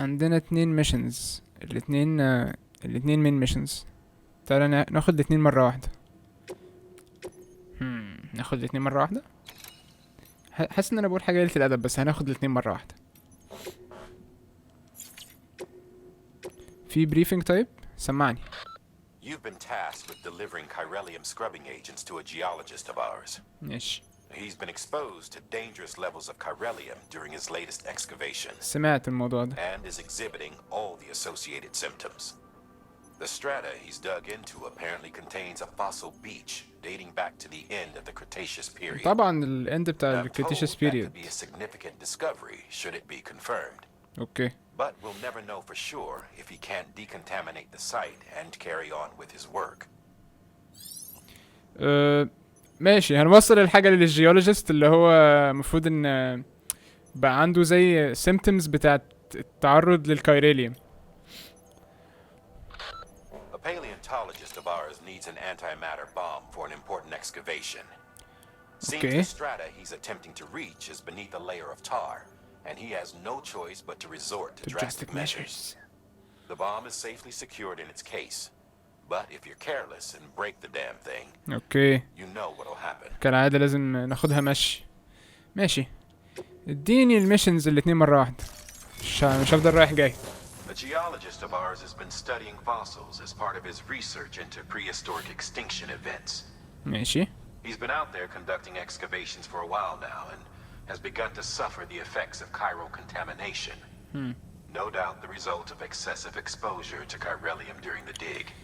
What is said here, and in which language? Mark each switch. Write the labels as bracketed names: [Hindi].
[Arabic] عندنا 2 missions. الاتنين من missions. تعالى ناخد الاتنين مرة واحدة. ناخد الاتنين مرة واحدة. حاسس ان انا بقول حاجة قلة الادب بس هناخد الاتنين مرة واحدة. في briefing طيب سمعني. [English] You've been tasked with delivering chiralium scrubbing agents to a geologist of ours. [Arabic] ماشي. [English] He's been exposed to dangerous levels of chiralium during his latest excavation. [Arabic] سمعت الموضوع ده. [English] And is exhibiting all the associated symptoms. The strata he's dug into apparently contains a fossil beach dating back to the end of the Cretaceous period. [Arabic] طبعا الاند بتاع ال Cretaceous period. [English] That could be a significant discovery should it be confirmed. Okay. But we'll never know for sure if he can't decontaminate the site and carry on with his work. [Arabic] ماشي هنوصل الحاجة للجيولوجيست اللي هو مفروض ان بقى عنده زي symptoms بتاعت التعرض للكايريليوم. [English] A paleontologist of ours needs an antimatter bomb for an important excavation. Seems the strata he's attempting to reach is beneath a layer of tar, and he has no choice but to resort to drastic measures. The bomb is safely secured in its case, but if you're careless and break the damn thing, you know what'll happen. [Arabic] كالعادة لازم ناخدها ماشي. اديني الميشنز الاتنين مرة واحدة. مش هفضل رايح جاي. [English] A geologist of ours has been studying fossils as part of his research into prehistoric extinction events. [Arabic] ماشي. [English] He's been out there conducting excavations for a while now and has begun to suffer the effects of chiral contamination. No doubt the result of excessive exposure to chiralium during the dig.